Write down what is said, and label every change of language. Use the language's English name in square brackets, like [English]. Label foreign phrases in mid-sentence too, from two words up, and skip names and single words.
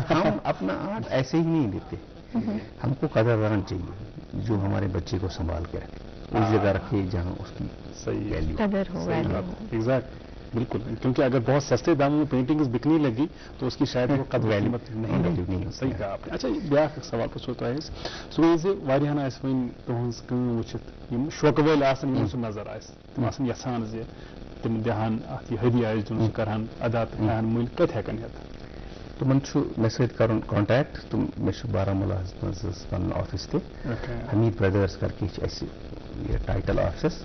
[Urdu] ہم اپنا آرٹ ایسے ہی نہیں دیتے. ہم کو قدردان چاہیے جو ہمارے بچے کو سنبھال کے رکھے، اس جگہ رکھے جہاں اس کی صحیح ویلیو قدر ہو، ویلیو ہو. ایگزیکٹ، بالکل. کیونکہ اگر بہت سستے داموں میں پینٹنگز بکنے لگی تو اس کی شاید وہ قدر قیمت نہیں ہوتی. صحیح کہا آپ نے. اچھا، [Kashmiri] بیاکھ سوال پرژھو تۄہہِ سُہ گٔے زِ واریاہن آسہِ وۄنۍ تُہٕنٛز کٲم وٕچھِتھ یِم شوقہٕ وٲلۍ آسن یِمن سُہ نظر آسہِ، تِم آسن یژھان زِ تِم دِہن اَتھ یہِ ہدیہِ آسہِ دیُن، سُہ کرہن ادا تہٕ ہٮ۪ہن مٔلۍ کتہِ ہٮ۪کن ہٮ۪تھ؟ تِمن چھُ مےٚ سۭتۍ کَرُن کانٹیکٹ. تِم مےٚ چھُ بارہمولاہس منٛز پنُن آفِس تہِ، حمیٖد برٛدٲرٕس [Urdu] کر کے [Kashmiri] چھِ اَسہِ یہِ ٹایٹل آفِسس.